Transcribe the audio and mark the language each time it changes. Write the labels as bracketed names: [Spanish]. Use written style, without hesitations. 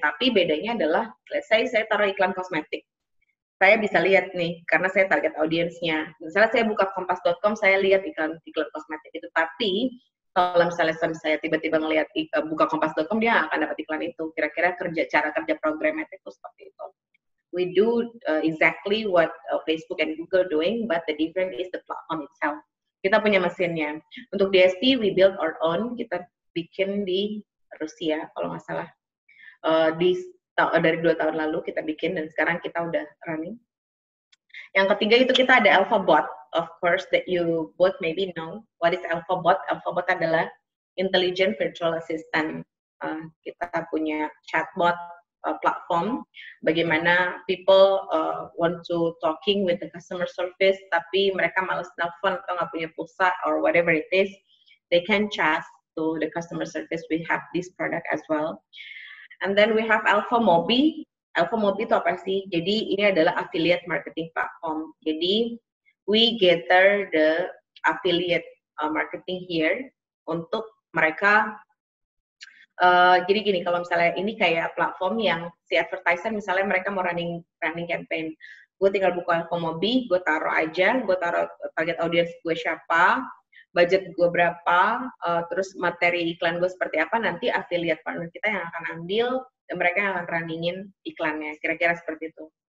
[Indonesian] Tapi bedanya adalah, [English] let's say [Indonesian] saya taruh iklan kosmetik. Saya bisa lihat nih, karena saya target audiensnya. Misalnya saya buka kompas.com, saya lihat iklan kosmetik itu. Tapi kalau misalnya saya tiba-tiba ngelihat buka kompas.com, dia akan dapat iklan itu. Kira-kira cara kerja programmatic itu seperti itu. [English] We do exactly what Facebook and Google doing, but the difference is the platform itself. [Indonesian] Kita punya mesinnya. Untuk DSP, [English] we build our own. [Indonesian] Kita bikin di Rusia, kalau nggak salah. Dari 2 tahun lalu kita bikin, dan sekarang kita udah running. Yang ketiga itu kita ada AlphaBot. [English] Of course, that you both maybe know. What is AlphaBot? AlphaBot [Indonesian] adalah [English] intelligent virtual assistant. [Indonesian] Kita punya [English] chatbot platform, [Indonesian] bagaimana [English] people want to talking with the customer service, [Indonesian] tapi mereka malas telepon atau nggak punya pulsa [English] or whatever it is, they can chat to the customer service. We have this product as well. And then we have AlphaMobi. AlphaMobi [Indonesian] itu apa sih? Jadi ini adalah affiliate marketing platform. Jadi [English] we gather the affiliate marketing here [Indonesian] untuk mereka. Jadi gini, kalau misalnya ini kayak platform yang si advertiser, misalnya mereka mau running campaign, gue tinggal buka AlphaMobi, gue taruh target audience gue siapa, budget gue berapa, terus materi iklan gue seperti apa, nanti affiliate partner kita yang akan ambil, dan mereka yang akan runningin iklannya, kira-kira seperti itu.